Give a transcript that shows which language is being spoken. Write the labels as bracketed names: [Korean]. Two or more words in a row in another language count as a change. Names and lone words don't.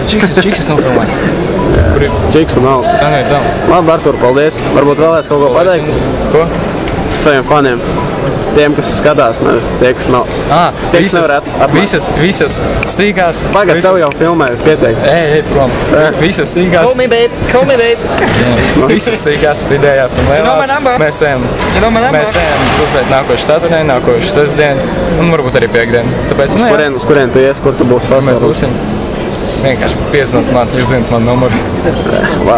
[Latvian] Čiks nofilmēju. Kur ir? Čiks un nav. Tā nē, nav. Labi, Artur, paldies. Varbūt vēlēs kaut ko pateikt? Ko? Saviem faniem. Tiem, kas skatās, nevis tie, kas nav. Visas sīkās. Pagad, tev jau filmē, pietiek. Ej, prom. Visas sīkās. [English] Call me babe. [Latvian] Visas sīkās, vidējās un lielās. Mēs ejam pusēt nākošu ceturtdienu, nākošu sestdienu un varbūt arī piekdienu. Tāpēc, uz kurien tu ies, kur tu būsi mēs sastāvus? būsim. Vienkārši piezināt man, jūs zināt man numuru.